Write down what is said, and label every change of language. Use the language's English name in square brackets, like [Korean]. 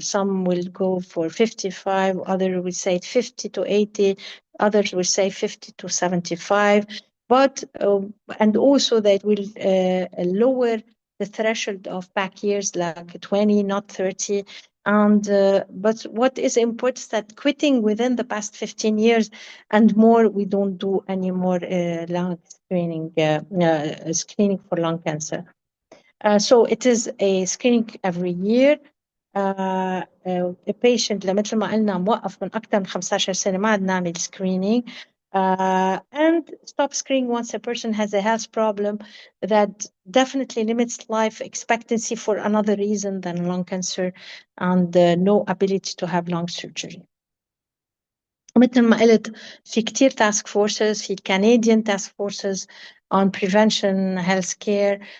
[English] Some will go for 55, others will say 50 to 80, others will say 50 to 75, but and also they will lower the threshold of back years like 20, not 30. And but what is important is that quitting within the past 15 years and more, we don't do any more lung screening for lung cancer. So it is a screening every year. a patient [Arabic] مثل ما قلنا موقف من أكثر من 15 سنة ما عاد نعمل screening. [English] And stop screening once a person has a health problem that definitely limits life expectancy for another reason than lung cancer and no ability to have lung surgery. [Arabic] مثل ما قلت في كتير [English] task forces, في Canadian task forces on prevention healthcare.